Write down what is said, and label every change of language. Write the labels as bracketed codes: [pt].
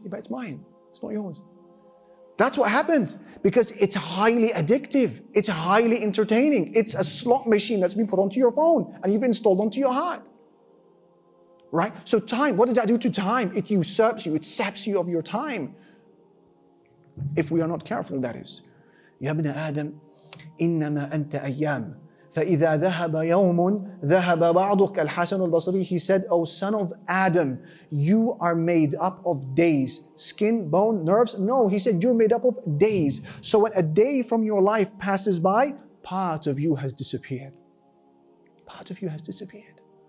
[en] Yeah, but it's mine, it's not yours. That's what happens because it's highly addictive. It's highly entertaining. It's a slot machine that's been put onto your phone and you've installed onto your heart. Right? So time, what does that do to time? It usurps you, it saps you of your time. If we are not careful, that is. [ar] يا ابن آدم إنما أنت أيام فإذا ذهب يوم ذهب بعضك. [en] Al-Hasan al-Basri, he said, O son of Adam, you are made up of days. Skin, bone, nerves? No, he said you're made up of days. So when a day from your life passes by, part of you has disappeared. Part of you has disappeared.